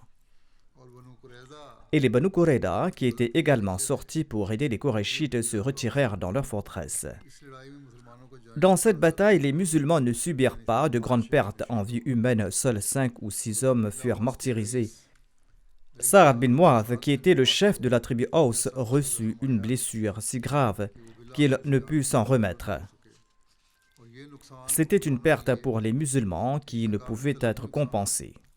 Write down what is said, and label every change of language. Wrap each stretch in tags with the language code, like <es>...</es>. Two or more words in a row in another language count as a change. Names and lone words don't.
<hi>और बनु कुरैज़ा</hi> <fr>Et les Banu Qurayza, qui étaient également sortis pour aider les Korachites, se retirèrent dans leur forteresse.</fr> <hi>इस लड़ाई में मुसलमानों को जाने</hi> <fr>Dans cette bataille, les musulmans ne subirent pas de grandes pertes en vie humaine. Seuls 5 ou 6 hommes furent martyrisés Sa'ad bin Mu'adh, qui était le chef de la tribu Aus, reçut une blessure si grave qu'il ne put s'en remettre. C'était une perte pour les musulmans qui ne pouvait être compensée.</fr>